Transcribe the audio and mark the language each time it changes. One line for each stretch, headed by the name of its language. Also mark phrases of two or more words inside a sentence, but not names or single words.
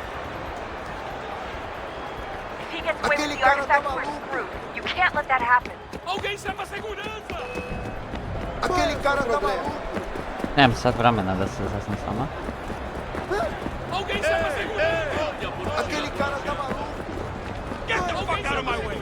English: If he gets away with the artifact, we're screwed. You can't let that happen.
Portuguese: Alguém chama a segurança! Aquele cara tá maluco.
Serbian: Nemam sad vremena da se zasnim sama.
Portuguese: Alguém chama a segurança! Olha por onde Aquele cara tá maluco.
English: Get the fuck out of my way!